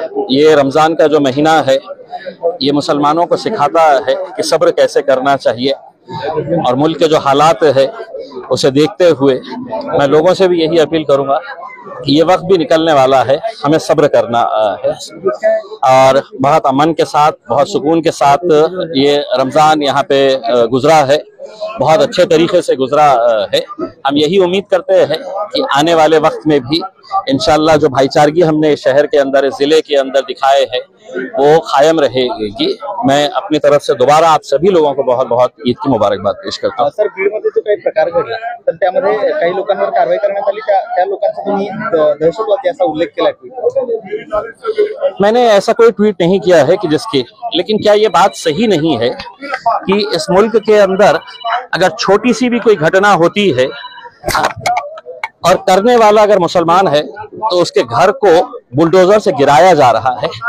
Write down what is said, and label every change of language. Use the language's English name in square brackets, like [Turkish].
[Hindi] ये रमज़ान का जो महीना है, ये मुसलमानों को सिखाता है कि सब्र कैसे करना चाहिए, और मुल्क के जो हालात है उसे देखते हुए मैं लोगों से भी यही अपील करूंगा कि ये वक्त भी निकलने वाला है, हमें सब्र करना है, और बहुत अमन के साथ, बहुत सुकून के साथ ये रमज़ान यहाँ पे गुजरा है, बहुत अच्छे तरीके से गुजरा है। हम यही उम्मीद करते हैं कि आने वाले वक्त में भी इंशाअल्लाह जो भाईचारगी हमने शहर के अंदर, जिले के अंदर दिखाए हैं, वो कायम रहेगी। मैं अपनी तरफ से दोबारा आप सभी लोगों को बहुत बहुत ईद की मुबारकबाद पेश करता हूँ। [Marathi] सर, बीडमध्ये जो काही प्रकार घडला तर त्यामध्ये काही लोकांवर कारवाई करण्यात आली, त्या लोकांचा तुम्ही दहशतवादी असा उल्लेख केला ट्विट? [Hindi] मैंने ऐसा कोई ट्वीट नहीं किया है कि जिसकी, लेकिन क्या ये बात सही नहीं है कि इस मुल्क के अंदर अगर छोटी सी भी कोई घटना होती है और करने वाला अगर मुसलमान है तो उसके घर को बुलडोजर से गिराया जा रहा है।